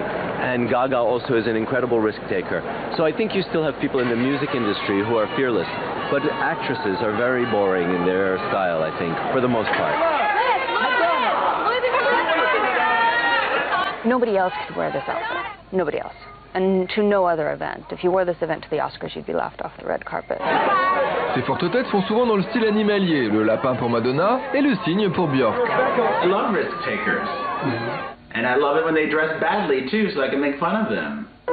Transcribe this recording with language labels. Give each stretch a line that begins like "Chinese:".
English: And Gaga also is an incredible risk taker. So I think you still have people in the music industry who are fearless, but actresses are very boring in their style, I think, for the most part. Nobody else could wear this outfit. Nobody else. And to no other event. If you wore this event to the Oscars, you'd be laughed off the red carpet.
French: Ces fortes têtes sont souvent dans le style animalier, le lapin pour Madonna et le cygne pour Björk.
English: I love risk takers. And I love it when they dress badly too, so I can make fun of them.